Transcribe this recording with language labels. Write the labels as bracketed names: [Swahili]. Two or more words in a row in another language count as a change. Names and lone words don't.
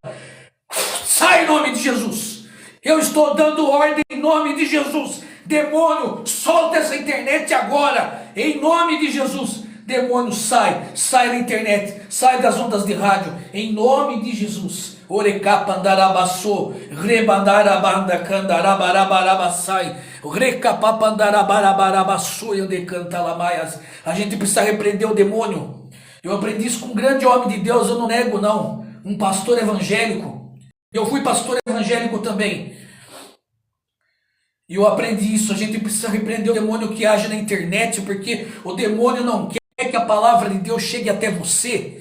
[Portuguese] Sai em nome de Jesus. Eu estou dando ordem em nome de Jesus. Demônio, solta essa internet agora. Em nome de Jesus. Demônio, sai da internet, sai das ondas de rádio. Em nome de Jesus. Orecapandarabaçô, rebandarabandacandarabarabarabassai, recapapandarabarabarabassô, decantalamaias. A gente precisa repreender o demônio. Eu aprendi isso com um grande homem de Deus, eu não nego não. Um pastor evangélico. Eu fui pastor evangélico também. E eu aprendi isso. A gente precisa repreender o demônio que age na internet, porque o demônio não quer que a palavra de Deus chegue até você.